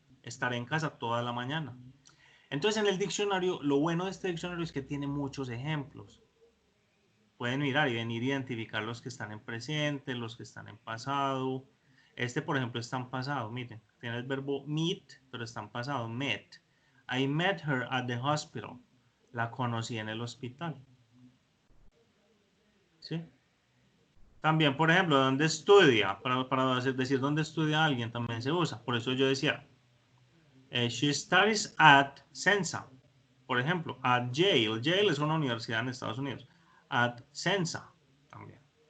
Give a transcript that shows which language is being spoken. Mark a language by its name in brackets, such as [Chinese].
[Spanish] Estaré en casa toda la mañana. Entonces en el diccionario, lo bueno de este diccionario es que tiene muchos ejemplos. Pueden mirar y venir a identificar los que están en presente, los que están en pasado. Este, por ejemplo, está en pasado. Miren, tiene el verbo meet, pero está en pasado. [English] Met. I met her at the hospital. [Spanish] La conocí en el hospital. ¿Sí? También, por ejemplo, ¿dónde estudia? Para decir dónde estudia alguien también se usa. Por eso yo decía, [English] she studies at Sensa. [Spanish] Por ejemplo, [English] at Yale. [Spanish] Yale es una universidad en Estados Unidos. [English] At Sensa [Spanish] también.